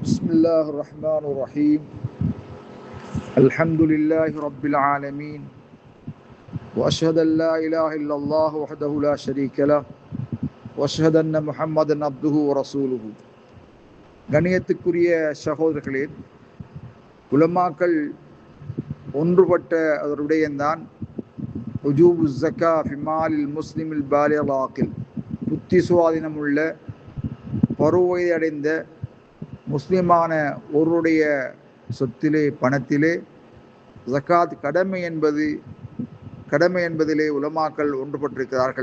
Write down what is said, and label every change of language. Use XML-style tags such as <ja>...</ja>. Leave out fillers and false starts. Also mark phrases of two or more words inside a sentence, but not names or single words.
<ar>الله الرحمن الرحيم الحمد لله رب العالمين وأشهد أن لا إله إلا الله وحده لا شريك له وأشهد أن محمدا عبده ورسوله.</ar> <ta>கண்ணியத்துக்குரிய சகோதரர்களே, உலமாக்கள் ஒன்றுபட்ட அதனுடையதான்</ta> <ar>وجوب الزكاة في مال المسلم البالغ العاقل,</ar> <ta>புத்தி சுவாதீனம் உள்ள பருவவயதை அடைந்த முஸ்லிமான ஒருவருடைய சொத்திலே பணத்திலே ஜக்காத் கடமை என்பதிலே உலமாக்கள் ஒன்றுபட்டிருக்கிறார்கள்.</ta>